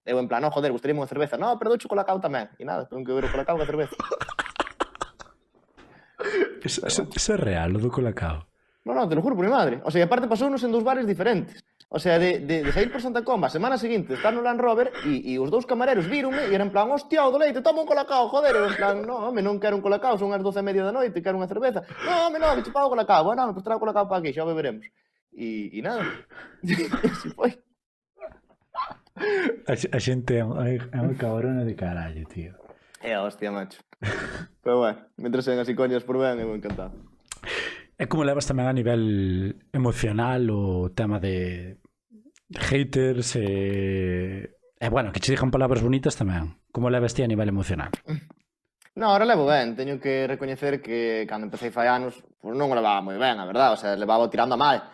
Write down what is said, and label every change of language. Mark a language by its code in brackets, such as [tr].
[gl] Eu en plan, no, joder, gustaríame unha cerveza. No, pero douche colacao tamén. E nada, [es] tengo que [gl] beber o colacao e a cerveza. Eso é real, o do colacao. [es] No, te lo juro por mi madre. [gl] O sea, aparte pasounos en dous bares diferentes. O sea, de sair por Santa Comba, a semana seguinte, estar no Land Rover e os dous camareros víronme e eran en plan, hostia, o do leite, toma un colacao, joder. E en plan, no, home, non quero un colacao, son as 12:30 da noite, quero unha cerveza. No, home, no, que che pago o colacao. Bueno, pues trago o colacao para aquí, xa o beberemos. e nada. Así foi. A xente é unha cabrona de carallo, tío. É a hostia, macho. Pero bueno, mentre sen así coñas por ben, eu encantado. É como levas tamén a nivel emocional o tema de haters e bueno, que che digan palabras bonitas tamén. Como levas ti a nivel emocional? No, ahora levo ben, teño que recoñecer que cando empecé fai anos, pues non o levaba moi ben, a verdade, o sea, levaba tirando a mal.